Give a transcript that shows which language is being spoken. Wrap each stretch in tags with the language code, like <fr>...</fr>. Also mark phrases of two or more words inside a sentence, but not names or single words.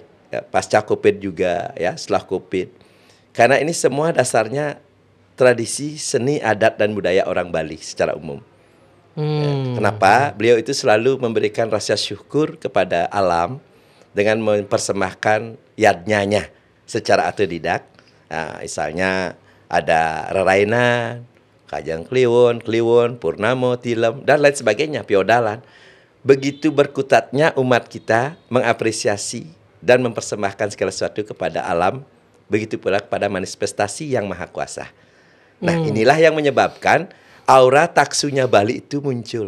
<id>Ya, pasca Covid juga ya, setelah Covid. Karena ini semua dasarnya tradisi, seni, adat dan budaya orang Bali secara umum. Kenapa? Beliau itu selalu memberikan rasa syukur kepada alam dengan mempersembahkan yadnyanya secara otodidak. Nah, misalnya ada rerainan, kajang kliwon, purnamo, tilem, dan lain sebagainya, piodalan. Begitu berkutatnya umat kita mengapresiasi dan mempersembahkan segala sesuatu kepada alam, begitu pula kepada manifestasi yang maha kuasa. Nah, inilah yang menyebabkan aura taksunya Bali itu muncul.</id>